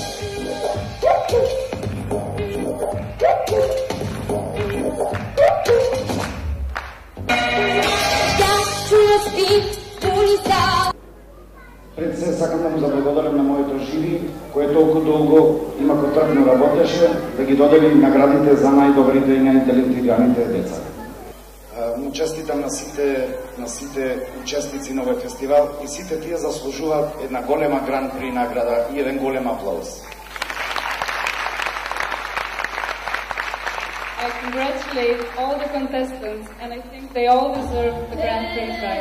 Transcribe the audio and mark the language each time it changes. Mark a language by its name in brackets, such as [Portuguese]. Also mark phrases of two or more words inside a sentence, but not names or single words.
[Macedonian] Пред се сакам да му заблагодарам на моето жири, кое толку долго и макотрпно работеше да ги додели наградите за најдобрите и најталентираните деца. Му честитам на сите учесници на овој фестивал и сите тие заслужуваат една голема гран при награда и еден голем аплауз. [English] I congratulate all the contestants and I think they all deserve the Grand Prix prize.